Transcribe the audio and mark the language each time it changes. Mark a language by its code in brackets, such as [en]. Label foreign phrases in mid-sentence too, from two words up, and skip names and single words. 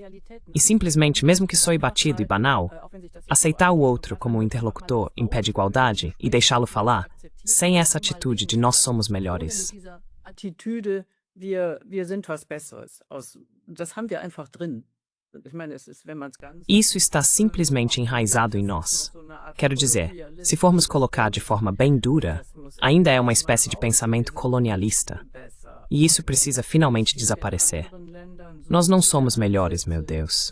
[pt] E simplesmente, mesmo que soe batido e banal, aceitar o outro como um interlocutor em pé de igualdade e deixá-lo falar, sem essa atitude de nós somos melhores. [de] Wir sind was Besseres. Das haben wir einfach drin. [pt] Isso está simplesmente enraizado em nós. Quero dizer, se formos colocar de forma bem dura, ainda é uma espécie de pensamento colonialista. E isso precisa finalmente desaparecer. Nós não somos melhores, meu Deus.